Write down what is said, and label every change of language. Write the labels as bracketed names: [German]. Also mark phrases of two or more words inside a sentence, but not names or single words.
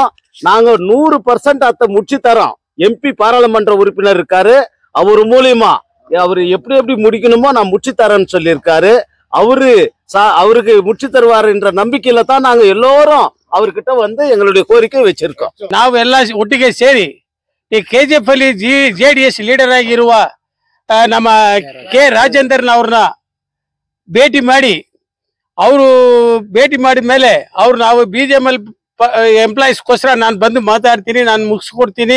[Tamil] நாங்க 100% அத்தை முடிச்சு தரோம். எம்பி பாராளுமன்ற உறுப்பினர் இருக்காரு, அவர் மூலியமா அவரு எப்படி முடிக்கணுமோ நான் முடிச்சு தரேன்னு சொல்லியிருக்காரு. அவருக்கு முடிச்சு தருவார் என்ற நம்பிக்கையில தான் நாங்க எல்லோரும் அவர்கிட்ட வந்து எங்களுடைய கோரிக்கை வச்சிருக்கோம். [Kannada] ನಾವು ಎಲ್ಲ ಒಟ್ಟಿಗೆ ಸೇರಿ ಈ KGF ಅಲ್ಲಿ JDS ಲೀಡರ್ ಆಗಿರುವ ನಮ್ಮ ಕೆ ರಾಜೇಂದ್ರನ್ ಅವ್ರನ್ನ ಭೇಟಿ ಮಾಡಿ ಮಾಡಿದ ಮೇಲೆ ನಾವು BGML ಎಂಪ್ಲಾಯೀಸ್ಗೋಸ್ಕರ ನಾನು ಬಂದು ಮಾತಾಡ್ತೀನಿ, ನಾನು ಮುಗಿಸ್ಕೊಡ್ತೀನಿ.